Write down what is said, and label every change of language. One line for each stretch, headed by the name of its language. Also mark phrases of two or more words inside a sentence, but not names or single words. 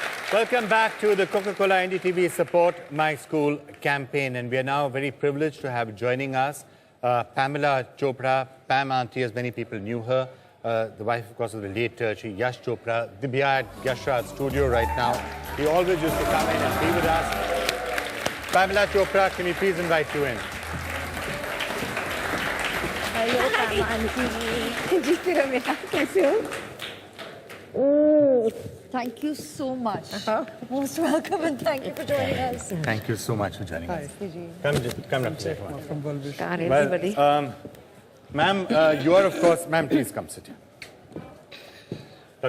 English: Welcome back to the Coca-Cola NDTV Support My School campaign, and we are now very privileged to have joining us Pamela Chopra, Pam Auntie, as many people knew her, the wife, of course, of the late Yash Chopra. We are at Yash Raj's studio right now. He always used to come in and be with us. Pamela Chopra, can we please invite you in? Hello, Pam Auntie.
Hindi: जीते हो बेटा, कैसे हो?
English: Oh, thank you so much. Most welcome and thank you for joining us. Thank you so much for joining us. Come up here. From everybody. Ma'am, you are, of course, ma'am, please come sit here. Dr.